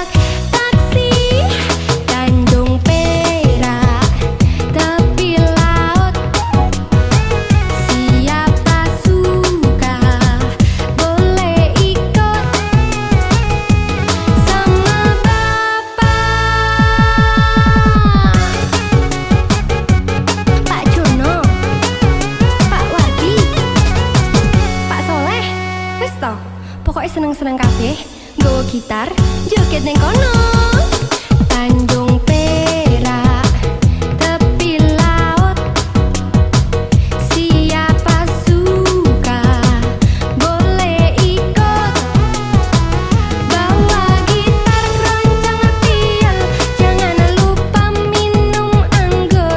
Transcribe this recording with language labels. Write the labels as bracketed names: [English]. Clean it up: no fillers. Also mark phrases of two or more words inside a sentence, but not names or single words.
[Indonesian] Taksi, Tanjung Perak, tepi laut. Siapa suka boleh ikut sama Pak Jono, Pak Wardi, Pak Soleh. [Javanese] Wis to, pokoknya seneng-seneng kabeh. Nggawa gitar, joget ning kono. [Indonesian] Tanjung Perak, tepi laut. Siapa suka boleh ikut. Bawa gitar, keroncong, piol, jangan lupa minum anggur.